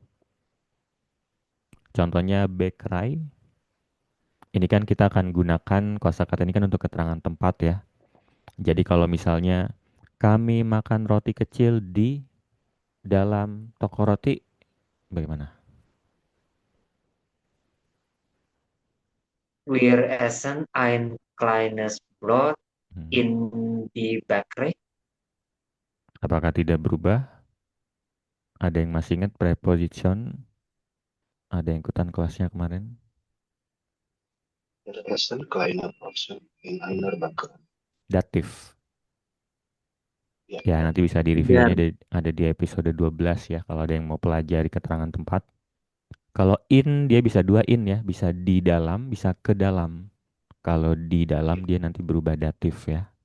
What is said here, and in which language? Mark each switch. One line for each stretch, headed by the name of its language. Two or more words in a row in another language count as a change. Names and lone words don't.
Indonesian: Contohnya Bäckerei. Ini kan kita akan gunakan kosakata ini kan untuk keterangan tempat ya. Jadi kalau misalnya kami makan roti kecil di dalam toko roti, bagaimana?
German: Wir essen ein kleines Brot Hmm. in die Bäckerei.
Indonesian: Apakah tidak berubah? Ada yang masih ingat preposition? Ada yang ikutan kelasnya kemarin?
German: Der Essen kleiner Portion in einer Bäckerei.
Indonesian: Datif. Ya. Ya, nanti bisa di review, Ya. ini ada di episode 12 ya, kalau ada yang mau pelajari keterangan tempat. Kalau in, dia bisa dua in ya, bisa di dalam, bisa ke dalam. Kalau di dalam dia nanti berubah datif ya.